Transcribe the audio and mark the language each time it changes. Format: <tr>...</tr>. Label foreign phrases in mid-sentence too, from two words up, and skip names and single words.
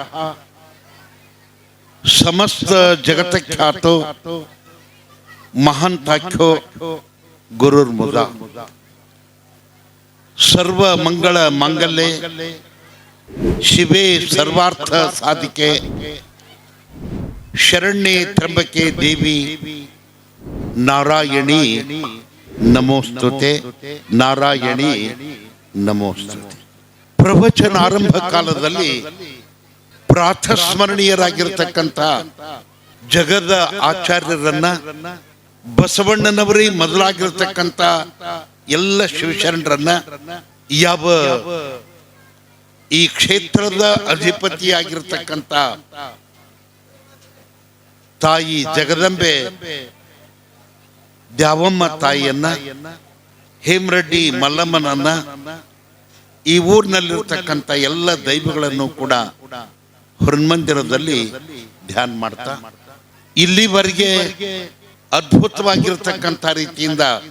<sa>समस्त जगत ख्यातो महांताख्यो गुरुर्मुदा सर्व मंगल मंगले शिवे सर्वार्थ साधिके शरण्ये त्र्यंबके देवी नारायणी नमोस्तुते नारायणी नमोस्तुते।</sa> <kn>ಪ್ರವಚನ ಆರಂಭ ಕಾಲದಲ್ಲಿ ಪ್ರಾತಸ್ಮರಣೀಯರಾಗಿರ್ತಕ್ಕಂಥ ಜಗದ ಆಚಾರ್ಯರನ್ನ ಬಸವಣ್ಣನವರೇ ಮೊದಲಾಗಿರ್ತಕ್ಕಂಥ ಎಲ್ಲ ಶಿವಶರಣರನ್ನ ಯಾವ ಈ ಕ್ಷೇತ್ರದ ಅಧಿಪತಿಯಾಗಿರ್ತಕ್ಕಂಥ ತಾಯಿ ಜಗದಂಬೆ ದ್ಯಾವಮ್ಮ ತಾಯಿಯನ್ನ ಹೇಮರೆಡ್ಡಿ ಮಲ್ಲಮ್ಮನನ್ನ ಈ ಊರಿನಲ್ಲಿರ್ತಕ್ಕಂಥ ಎಲ್ಲ ದೈವಗಳನ್ನು ಕೂಡ ಹೊರಮಂದಿರದಲ್ಲಿ ಧ್ಯಾನ ಮಾಡ್ತಾ ಇಲ್ಲಿವರೆಗೆ ಅದ್ಭುತವಾಗಿರ್ತಕ್ಕಂಥ ರೀತಿಯಿಂದ</kn>